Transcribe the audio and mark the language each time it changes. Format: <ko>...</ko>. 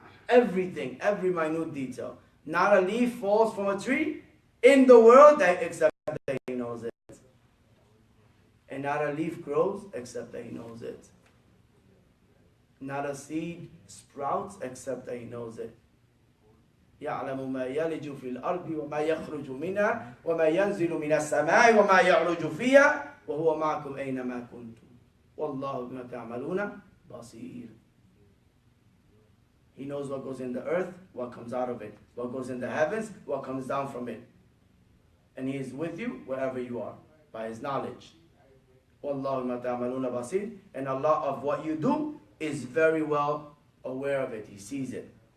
<en>Everything, every minute detail. Not a leaf falls from a tree in the world except that He knows it. And not a leaf grows except that He knows it. Not a seed sprouts except that He knows it.</en> <ar>يعلم ما يلج في الأرض وما يخرج منها وما ينزل من السماء وما يعرج فيها وهو معكم أينما كنتم والله بما تعملون بصير.</ar> <en>He knows what goes in the earth, what comes out of it, what goes in the heavens, what comes down from it. And He is with you wherever you are by His knowledge.</en> <ar>والله بما تعملون بصير.</ar> <en>And Allah of what you do is very well aware of it. He sees it.</en>